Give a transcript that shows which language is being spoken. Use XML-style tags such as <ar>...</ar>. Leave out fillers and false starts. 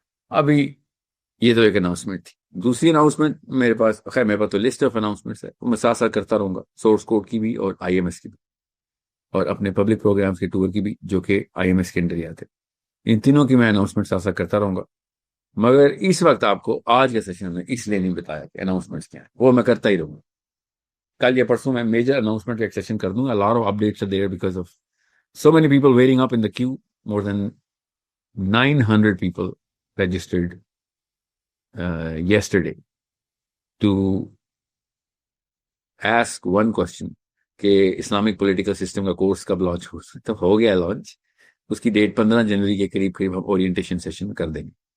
<ur>ابھی یہ تو ایک اناؤنسمنٹ تھی. دوسری اناؤنسمنٹ میرے پاس تو لسٹ آف اناؤنسمنٹس ہے، میں ساتھ ساتھ کرتا رہوں گا، سورس کوڈ کی بھی اور IMS کی بھی، اور اپنے پبلک پروگرامز کے ٹور کی بھی جو کہ IMS کے اندر ہی آتے. ان تینوں کی میں اناؤنسمنٹ ساتھ ساتھ کرتا رہوں گا. مگر اس وقت آپ کو آج کے سیشن میں اس لیے نہیں بتایا کہ اناؤنسمنٹس کیا ہیں، وہ میں کرتا ہی رہوں گا. کل یا پرسوں میں میجر اناؤنسمنٹ کا ایک سیشن کر دوں گا.</ur> <en>Lot of updates are there because of so many people waiting up in the queue. More than 900 people registered yesterday to ask one question</en> <ur>کہ اسلامک پولیٹیکل سسٹم کا کورس کب launch ہو گیا launch. اس کی date 15 جنوری کے قریب ہم orientation session کر دیں گے.</ur>